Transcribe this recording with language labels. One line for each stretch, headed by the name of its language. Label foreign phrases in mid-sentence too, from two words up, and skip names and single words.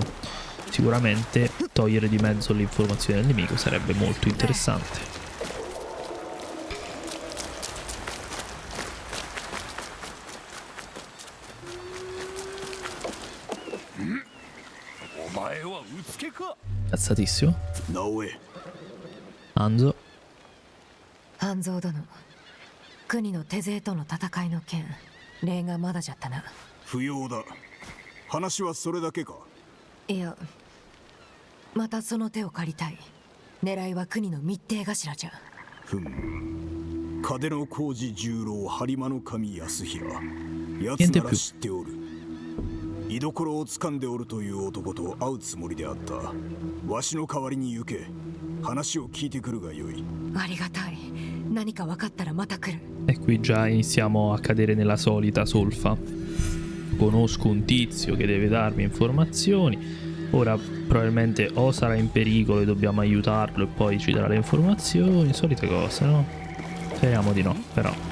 Italian: Sicuramente togliere di mezzo le informazioni al nemico sarebbe molto interessante. Cazzatissimo. Hanzo.
Japanese: 半蔵殿、国の手勢との戦いの件、礼がまだじゃったな。不要だ。話はそれだけか。いや、またその手を借りたい。狙いは国の密偵頭じゃ。嘉手の工事十郎播磨の神安平。奴なら知っておる。居所を掴んでおるという男と会うつもりであった。わしの代わりに行け。話を聞いてくるがよい。ありがたい。何か分かったらまた来る。
Italian: E qui già iniziamo a cadere nella solita solfa. Conosco un tizio che deve darmi informazioni. Ora probabilmente o sarà in pericolo e dobbiamo aiutarlo e poi ci darà le informazioni. Solite cose, no? Speriamo di no, però.